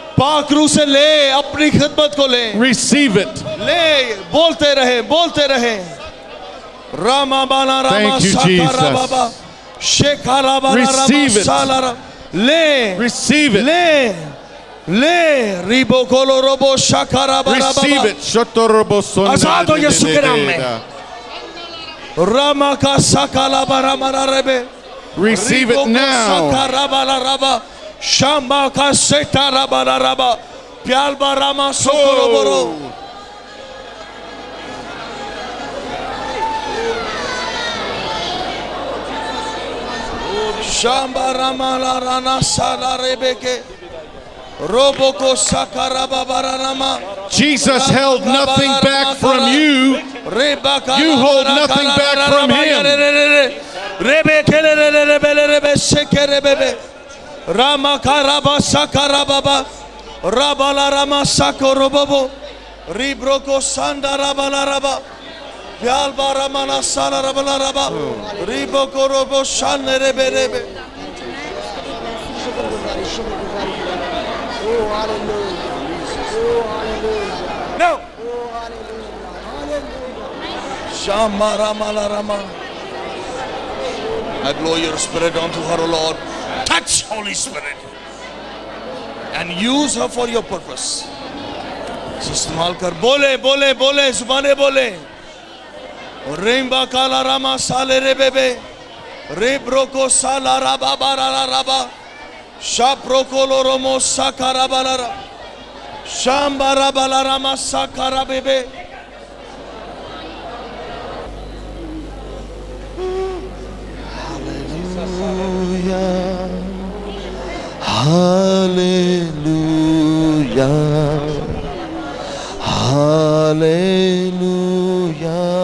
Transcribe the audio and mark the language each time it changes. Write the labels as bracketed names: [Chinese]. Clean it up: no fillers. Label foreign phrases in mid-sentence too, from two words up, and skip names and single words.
[English] Receive it. Thank you, Jesus. Receive it. Receive it. Receive it. [Hindi] आजाद हो यीशु के नाम में रामा का सकला बरामरा रेबे [English] Receive it now. शामा का सेटारा बराबा प्याल बरामा सोरो बोरो Shamba ramala rana sala rebeke roboko sakaraba baranama. Jesus held nothing back from you. You hold nothing back from him. Rama karaba sakarababa rabala rama sakorobobo ribroko sanda rabala raba Yalba ramana sala rabala raba riboko robo shanne rebe rebe. No. Shama ramala rama. I blow your spirit onto her, O Lord. Touch, Holy Spirit, and use her for your purpose. [Hindi] इस्तेमाल कर बोले बोले बोले जुबाने बोले Rimba kala rama sale rebebe Ribroko sala raba barara raba Shaproko loromo sakara balara Shambara balarama sakara bebe [English] Hallelujah Hallelujah